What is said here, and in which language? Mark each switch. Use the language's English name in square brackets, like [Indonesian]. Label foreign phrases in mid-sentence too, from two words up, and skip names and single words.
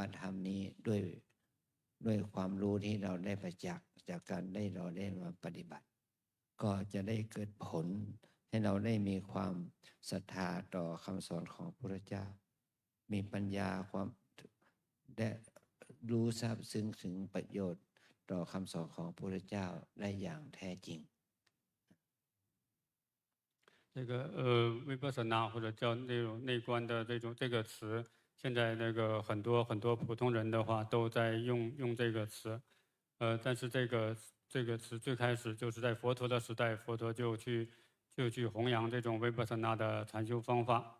[Thai] ธรรมนี้ด้วยความรู้ที่เราได้ประจักษ์จากการเราได้มาปฏิบัติก็จะได้เกิดผลให้เราได้มีความศรัทธาต่อคำสอนของพระพุทธเจ้ามีปัญญาความได้รู้ทราบซึ้งถึงประโยชน์ต่อคำสอนของพระพุทธเจ้าได้อย่างแท้จริง [Chinese] 这个vipassana或者叫内观的这个词，现在那个很多普通人的话都在用这个词，但是这个词最开始就是在佛陀的时代，佛陀就去去弘扬这种维帕萨那的禅修方法。